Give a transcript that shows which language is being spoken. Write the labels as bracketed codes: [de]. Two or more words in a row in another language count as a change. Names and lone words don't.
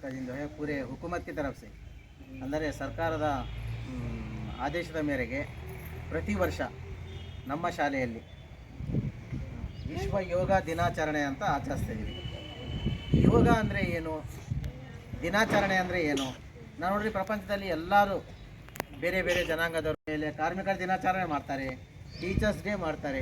[hi] का दिन जो है पूरे हुकूमत की तरफ से [kn] ಅಂದರೆ ಸರ್ಕಾರದ ಆದೇಶದ ಮೇರೆಗೆ ಪ್ರತಿ ವರ್ಷ ನಮ್ಮ ಶಾಲೆಯಲ್ಲಿ ವಿಶ್ವ ಯೋಗ ದಿನಾಚರಣೆ ಅಂತ ಆಚರಿಸ್ತಾ ಇದ್ದೀವಿ. ಯೋಗ ಅಂದರೆ ಏನು, ದಿನಾಚರಣೆ ಅಂದರೆ ಏನು? ನಾವು ನೋಡ್ರಿ, ಪ್ರಪಂಚದಲ್ಲಿ ಎಲ್ಲರೂ ಬೇರೆ ಬೇರೆ ಜನಾಂಗದವ್ರ ಮೇಲೆ ಕಾರ್ಮಿಕರ ದಿನಾಚರಣೆ ಮಾಡ್ತಾರೆ, [en] Teachers Day [kn] ಮಾಡ್ತಾರೆ.